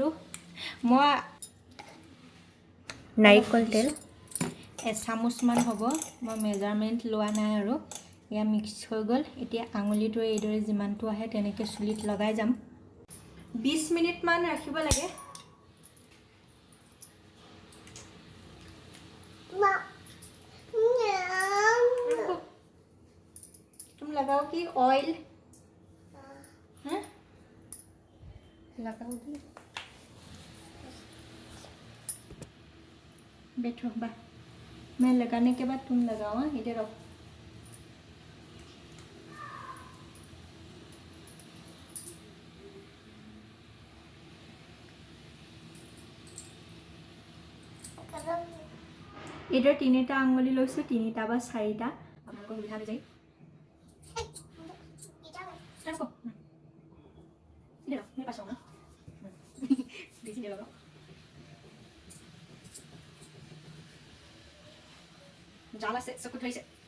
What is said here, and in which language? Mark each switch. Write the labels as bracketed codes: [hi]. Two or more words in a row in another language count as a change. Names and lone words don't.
[as] মই নাৰিকল তেল এচামুচমান হ'ব, মই মেজাৰমেণ্ট লোৱা নাই। আৰু এয়া মিক্স হৈ গ'ল। এতিয়া আঙুলিটোৱে এইদৰে যিমানটো আহে তেনেকৈ চুলিত লগাই যাম। 20 মিনিটমান ৰাখিব লাগে। [hi] तुम लगाओ कि ऑयल हैं लगाओगी? बैठो बा, मैं लगाने के बाद तुम लगाओ। हाँ, इधर आओ। इधर [as] 3টা আঙুলি লৈছোঁ, 3টা বা 4টা আপোনালোকৰ সুবিধা অনুযায়ী। জাল আছে, চকুত ধৰিছে।